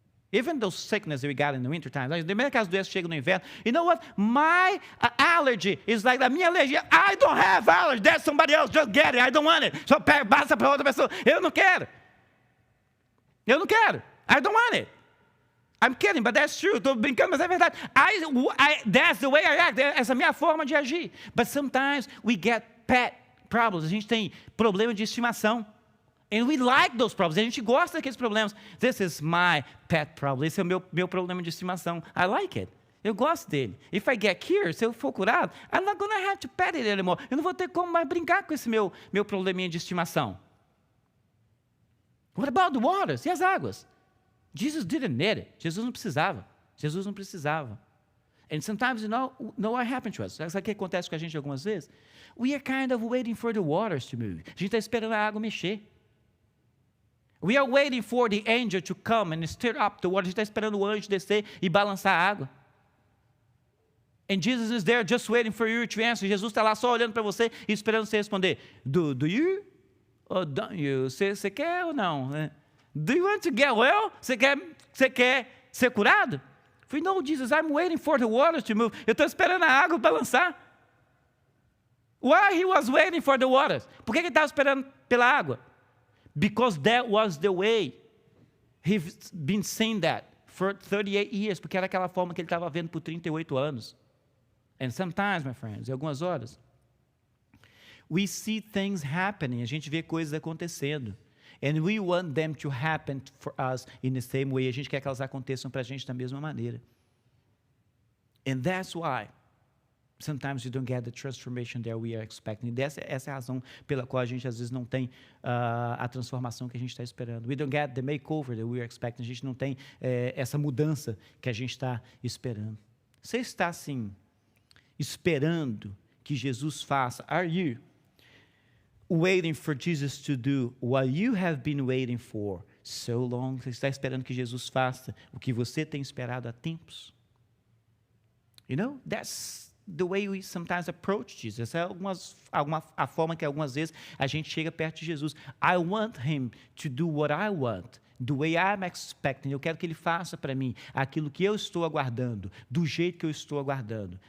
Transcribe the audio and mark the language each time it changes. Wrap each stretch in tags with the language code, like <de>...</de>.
<en>Even those sickness that we got in the winter time.</en> <pt>The primeira caso doença chega no inverno.</pt> <en>You know what? My allergy is like,</en> <pt>a minha alergia.</pt> <en>I don't have allergy. That's somebody else. Just get it. I don't want it.</en> <pt>Só passa para outra pessoa. Eu não quero. Eu não quero.</pt> <en>I don't want it. I'm kidding, but that's true.</en> <pt>Estou brincando, mas é verdade.</pt> <en>That's the way I act. Essa é a minha forma de agir. But sometimes we get pet problems.</en> <pt>A gente tem problema de estimação.</pt> <en>And we like those problems.</en> <pt>A gente gosta daqueles problemas.</pt> <en>This is my pet problem.</en> <pt>Esse é o meu problema de estimação.</pt> <en>I like it.</en> <pt>Eu gosto dele.</pt> <en>If I get cured,</en> <pt>se eu for curado,</pt> <en>I'm not going to have to pet it anymore.</en> <pt>Eu não vou ter como mais brincar com esse meu probleminha de estimação.</pt> <en>What about the waters?</en> <pt>E as águas?</pt> <en>Jesus didn't need it.</en> <pt>Jesus não precisava. Jesus não precisava.</pt> <en>And sometimes, you know what happens to us?</en> <pt>Sabe o que acontece com a gente algumas vezes?</pt> <en>We are kind of waiting for the waters to move.</en> <pt>A gente está esperando a água mexer.</pt> <en>We are waiting for the angel to come and stir up the water.</en> <pt>A gente está esperando o anjo descer e balançar a água.</pt> <en>And Jesus is there just waiting for you to answer.</en> <pt>Jesus está lá só olhando para você e esperando você responder.</pt> <en>Do you? Or don't you?</en> <pt>Você quer ou não?</pt> <en>Do you want to get well?</en> <pt>Você quer ser curado?</pt> <en>No, Jesus, I'm waiting for the waters to move.</en> <pt>Eu estou esperando a água balançar.</pt> <en>Why he was waiting for the waters?</en> <pt>Por que ele estava esperando pela água?</pt> <en>Because that was the way he's been saying that for 38 years,</en> <pt>porque era aquela forma que ele estava vendo por 38 anos.</pt> <en>And sometimes, my friends,</en> <pt>em algumas horas,</pt> <en>we see things happening,</en> <pt>a gente vê coisas acontecendo.</pt> <en>And we want them to happen for us in the same way.</en> <pt>A gente quer que elas aconteçam para a gente da mesma maneira.</pt> <en>And that's why sometimes we don't get the transformation that we are expecting.</en> <pt>Essa é a razão pela qual a gente às vezes não tem a transformação que a gente está esperando.</pt> <en>We don't get the makeover that we are expecting.</en> <pt>A gente não tem essa mudança que a gente está esperando. Você está assim, esperando que Jesus faça?</pt> <en>Are you waiting for Jesus to do what you have been waiting for so long?</en> <pt>Você está esperando que Jesus faça o que você tem esperado há tempos?</pt> <en>You know, that's the way we sometimes approach Jesus.</en> <pt>Essa é a forma que algumas vezes a gente chega perto de Jesus.</pt> <en>I want him to do what I want, the way I'm expecting.</en> <pt>Eu quero que ele faça para mim aquilo que eu estou aguardando, do jeito que eu estou aguardando.</pt>